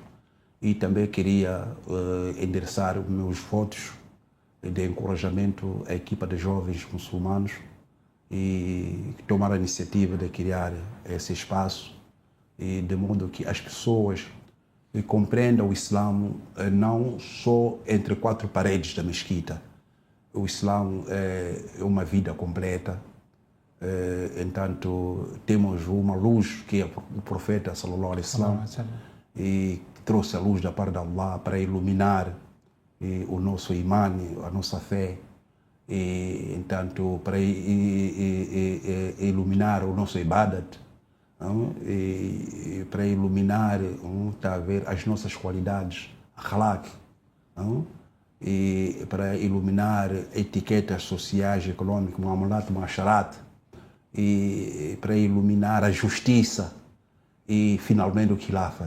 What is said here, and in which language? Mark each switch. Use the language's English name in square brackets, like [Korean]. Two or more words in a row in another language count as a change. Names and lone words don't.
[Portuguese] E também queria endereçar meus votos de encorajamento à equipa de jovens muçulmanos e tomar a iniciativa de criar esse espaço, e de modo que as pessoas compreendam o Islã não só entre quatro paredes da mesquita. O Islã é uma vida completa. Entanto, temos uma luz que é o profeta [Arabic] صلى الله عليه وسلم, [Portuguese] e trouxe a luz da parte de Allah para iluminar o nosso imani, a nossa fé, e, entanto, para iluminar o nosso ibadat, e para iluminar as nossas qualidades, akhlaq, e para iluminar etiquetas sociais, econômicas, [Arabic] معاملات، معاشرات, [Portuguese] e para iluminar a justiça e, finalmente, o khilafat.